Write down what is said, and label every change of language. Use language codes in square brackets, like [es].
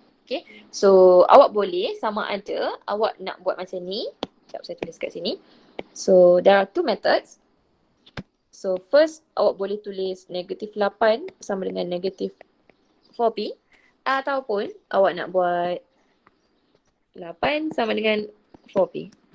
[ms] Okay, so awak boleh sama ada awak nak buat macam ni. Sekejap saya tulis kat sini. [en] So there are two methods. [ms] So first awak boleh tulis negatif 8 sama dengan negatif 4p. Ataupun awak nak buat 8 sama dengan 4p.